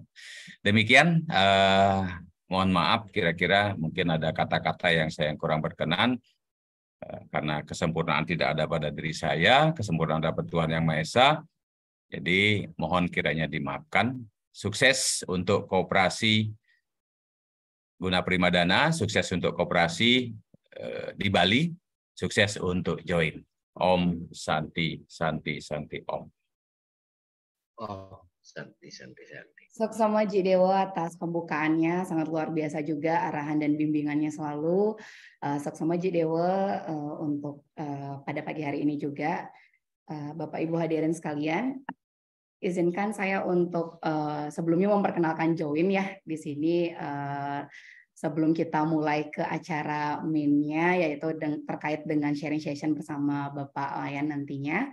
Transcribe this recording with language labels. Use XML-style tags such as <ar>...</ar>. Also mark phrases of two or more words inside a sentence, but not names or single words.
<id>Demikian, mohon maaf kira-kira mungkin ada kata-kata yang saya kurang berkenan, karena kesempurnaan tidak ada pada diri saya, kesempurnaan dapat Tuhan Yang Maha Esa. Jadi mohon kiranya dimaafkan. Sukses untuk koperasi Guna Primadana, sukses untuk koperasi di Bali, sukses untuk join.</id> <sa>Om Santi, Santi, Santi, Om. Oh, Santi.</sa> <id>Soksama Ji Dewo atas pembukaannya, sangat luar biasa juga arahan dan bimbingannya selalu. Soksama Ji Dewo untuk pada pagi hari ini juga. Bapak Ibu hadirin sekalian, izinkan saya untuk sebelumnya memperkenalkan Join ya di sini sebelum kita mulai ke acara main-nya, yaitu terkait dengan</id> <en>sharing session</en> <id>bersama Bapak Wayan nantinya.</id>